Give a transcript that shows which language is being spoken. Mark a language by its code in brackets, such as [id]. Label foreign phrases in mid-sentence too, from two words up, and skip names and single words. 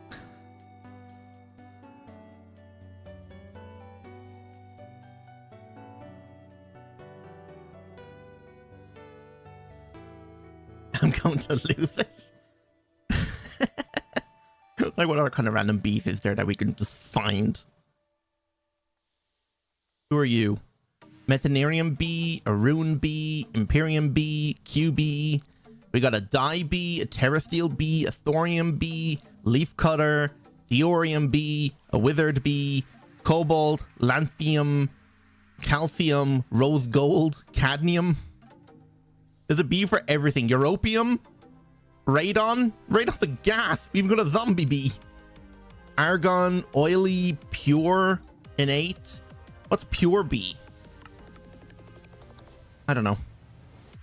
[en] I'm going to lose it. Like, what other kind of random bees is there that we can just find? Who are you? Methanerium bee, a rune bee, Imperium bee, QB. We got a dye bee, a terrasteel bee, a thorium bee, leaf cutter, diorium bee, a withered bee, cobalt, lanthium, calcium, rose gold, cadmium. There's a bee for everything. Europium, radon. Radon's a gas. We even got a zombie bee. Argon, oily, pure, innate. What's pure bee? I don't know.